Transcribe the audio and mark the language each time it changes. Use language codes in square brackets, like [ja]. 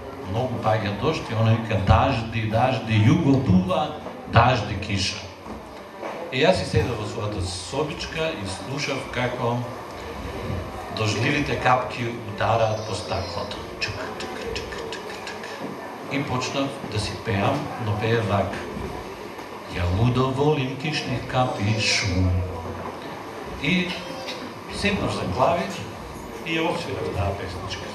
[mk] Многу паѓа дожд и оно вика дажди, југо дува, дажди киша. И јас си седав во својата собичка и слушав како дождливите капки удараат по стаклото. Чук. И почнав да си пеам, но пея вака. [sr] Ја лудо волим кишних капи шум. [mk] И седнав за клавир и ја освирав таа песничка.